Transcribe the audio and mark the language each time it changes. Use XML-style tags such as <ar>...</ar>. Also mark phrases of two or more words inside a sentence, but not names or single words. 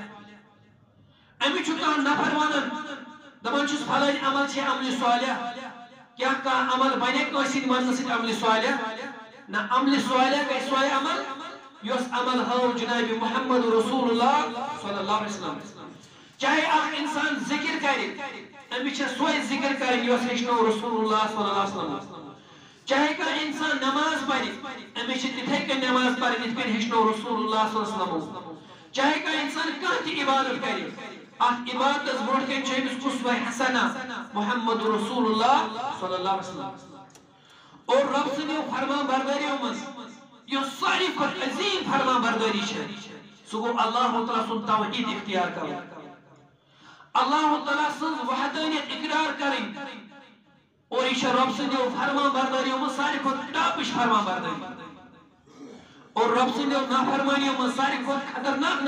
<ks>أمِس چھُ کانٛہہ نفر ونان دپان چھُس فلٲنۍ عمل چھے عملہِ صالح کیٛاہ کانٛہہ عمل بنے کٲنٛسہِ ہٕنٛدِ وننہٕ سۭتۍ عملہِ صالح نہ عملہِ صالح گٔے سۄے عمل یۄس عمل ہٲو جناب محمد رسول اللہ</ks> <ar>صلی اللہ علیہ وسلم</ar> <ks>چاہے اکھ انسان ذکر کرِ أمِس چھےٚ سۄے ذکر کرٕنۍ یۄس ہیٚچھنو رسول اللہ</ks> <ar>صلی اللہ علیہ وسلم</ar> <ks>چاہے کانٛہہ انسان نماز پرِ أمِس چھِ تِتھے کٔنۍ نماز پرٕنۍ یِتھ کٔنۍ ہیٚچھنو رسول اللہ</ks> <ar>صلی اللہ علیہ وسلم</ar> <ks>چاہے کانٛہہ انسان کانٛہہ تہِ عبادت کرِ اتھ عبادتس برونٛٹھ کٔنۍ چھُ أمِس اُسوہ حسنہ محمد رسول اللہ</ks> <ar>صلی اللہ علیہ وسلم</ar> <ks>اور رب سٕنٛدیو فرمان بردٲریو منٛز یۄس ساروی کھۄتہٕ عظیٖم فرمان بردٲری چھےٚ سُہ گوٚو اللہ تعالیٰ سُنٛد توحیٖد اختیار کرُن اللہ تعالیٰ سٕنٛز وحدانیت اقرار کرٕنۍ اور یہ رب سٕنٛدیو فرمان بردٲریو منٛز ساروی کھۄتہٕ ٹاپٕچ فرمان بردٲری اور رب سٕنٛدیو نافرمٲنیو منٛز ساروی کھۄتہٕ خطرناک</ks>